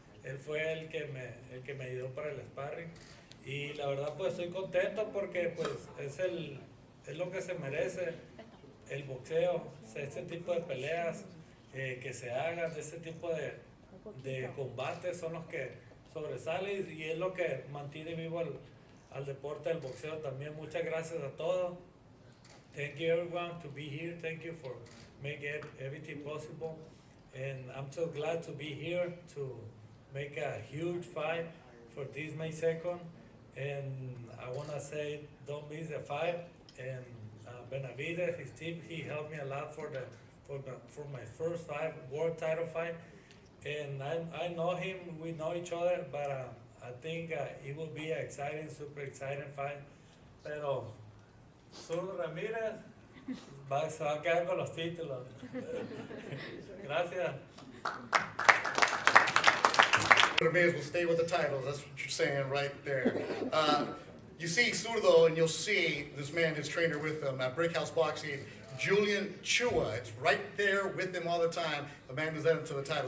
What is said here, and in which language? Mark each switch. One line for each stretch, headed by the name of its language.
Spanish: Él fue el que me ayudó para el sparring. Y la verdad, pues estoy contento porque pues es lo que se merece el boxeo, este tipo de peleas que se hagan, este tipo de combates son los que sobresalen, y es lo que mantiene vivo al deporte del boxeo también. Muchas gracias a todos.
English: Thank you everyone to be here. Thank you for making everything possible. And I'm so glad to be here to make a huge fight for this May 2nd. And I want to say, don't miss the fight. And Benavidez, his team, he helped me a lot for my first fight, world title fight. And I know him, we know each other, but I think it will be an exciting, super exciting fight.
Spanish: Pero Zurdo Ramírez se va a quedar con los títulos. Gracias.
English: Ramirez will stay with the titles. That's what you're saying right there. You see Zurdo, and you'll see this man, his trainer with him at Brickhouse Boxing, Julian Chua. It's right there with him all the time. The man who's led him to the title.